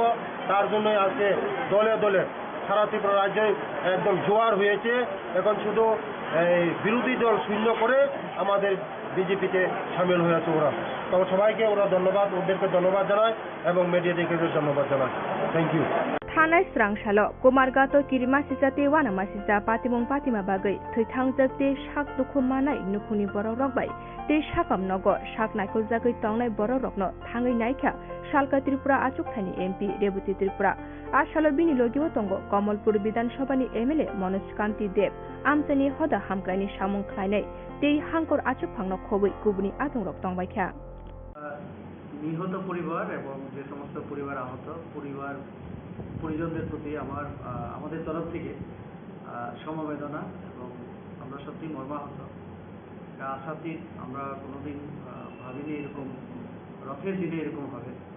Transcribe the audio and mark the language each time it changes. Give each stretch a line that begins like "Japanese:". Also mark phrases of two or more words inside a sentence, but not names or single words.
Bangla: তার জন্যই আজকে দলে দলে সারা ত্রিপুরা রাজ্যে একদম জোয়ার হয়েছে। এখন শুধু এই বিরোধী দল শূন্য করে আমাদের বিজেপিতে সামিল হয়েছে ওরা। তো সবাইকে ওরা ধন্যবাদ, ওদেরকে ধন্যবাদ জানায় এবং মিডিয়াদেরকে ধন্যবাদ জানায়।
English: thank you.
Kok Borok: थानाय स्रांशालो कुमारगातो किरिमा सिजाते वानामा सिजा पातिमं पातिमा बागै थैथांजक ते साक दुखु मानाय नुखुनि बरक रकबाय ते साकाम नगर साक नायखौ जागै तंनाय बरक रकनो थाङै नायखा शालका त्रिपुरा आचुकथानि एमपि रेबुति त्रिपुरा आशालो बिनिलोगिव तंग कमलपुर विधानसभानि एमएलए मनोज कान्ति देव आमसानि हदा हामक्रायनि सामुं ख्लायनाय ते हांकर आचुकफांनो खबै गुबुनि आदंरक तंबायखा
Bangla: নিহত পরিবার এবং যে সমস্ত পরিবার আহত পরিজনদের প্রতি আমাদের তরফ থেকে সমবেদনা এবং আমরা সত্যি মর্মাহত। আশাতীত আমরা কোনোদিন ভাবিনি এরকম রথের দিনে এরকম হবে।